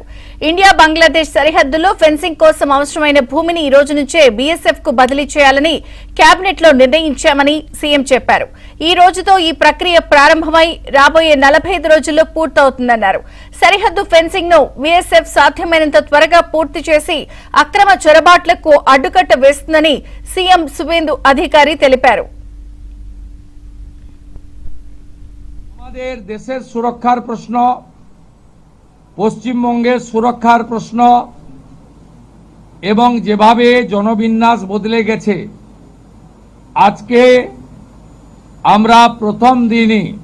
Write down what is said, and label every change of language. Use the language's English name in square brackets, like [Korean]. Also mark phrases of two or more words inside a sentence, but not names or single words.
[Telugu] ఇండియా బంగ్లాదేశ్ సరిహద్దులో ఫెన్సింగ్ కోసం అవసరమైన భూమిని ఈ రోజు నుంచే బీఎస్ఎఫ్ కు బదిలీ చేయాలని కేబినెట్ లో నిర్ణయించామని సీఎం చెప్పారు. ఈ రోజుతో ఈ ప్రక్రియ ప్రారంభమై రాబోయే 45 రోజుల్లో పూర్తవుతుందన్నారు. సరిహద్దు ఫెన్సింగ్ ను బీఎస్ఎఫ్ సాధ్యమైనంత త్వరగా పూర్తి చేసి అక్రమ చొరబాట్లకు అడ్డుకట్ట వేస్తుందని సీఎం సువేందు అధికారి తెలిపారు. [Bangla] আমাদের দেশের সুরক্ষার প্রশ্ন, পশ্চিমবঙ্গের সুরক্ষার প্রশ্ন এবং যেভাবে জনবিন্যাস বদলে গেছে, আজকে আমরা প্রথম দিনই